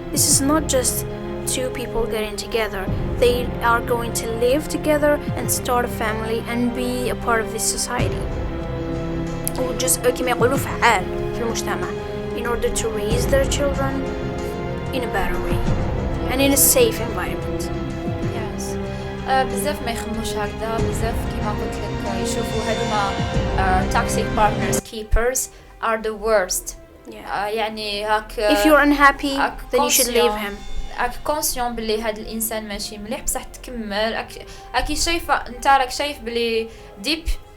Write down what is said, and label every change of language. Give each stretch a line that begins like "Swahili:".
English: This is not just two people getting together. They are going to live together and start a family and be a part of this society.
Arabic: وجزء كما يقولوا فعال في المجتمع
English: in order to raise their children in a better way and in a safe environment. Yes.
Arabic: بزاف ما يخموش هكذا بزاف كما قلت لك يشوفوا هذوما
English: toxic partners keepers are the worst.
Arabic: يعني هاك
English: if you're unhappy then you should leave him.
Arabic: راك كونسيون بلي هذا الانسان ماشي مليح بصح تكمل راكي شايفه انت راك شايف بلي deep